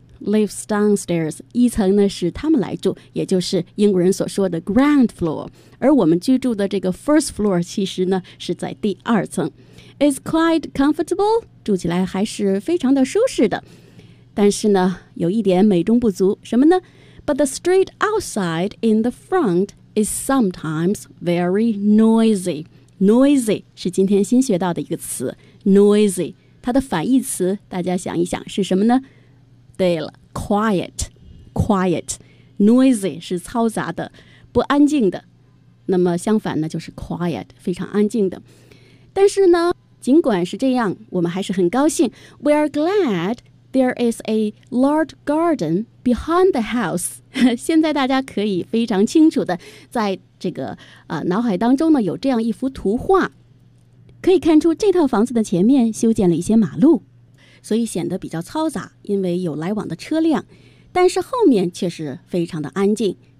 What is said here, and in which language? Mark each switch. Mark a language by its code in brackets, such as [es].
[en] Lives downstairs, [zh] 一层呢是他们来住，也就是英国人所说的 ground floor. 而我们居住的这个 first floor 其实呢是在第二层。 [en] It's quite comfortable, [zh] 住起来还是非常的舒适的。但是呢有一点美中不足，什么呢？ [en] But the street outside in the front is sometimes very noisy. [zh] Noisy 是今天新学到的一个词， noisy. 它的反义词大家想一想是什么呢？对了， quiet, quiet, noisy 是嘈杂的，不安静的。那么相反呢，就是 quiet, 非常安静的。但是呢，尽管是这样，我们还是很高兴。 [en] We are glad there is a large garden behind the house. [zh] 现在大家可以非常清楚的在这个、脑海当中呢有这样一幅图画，可以看出这套房子的前面修建了一些马路。所以显得比较嘈杂，因为有来往的车辆，但是后面却是非常的安静。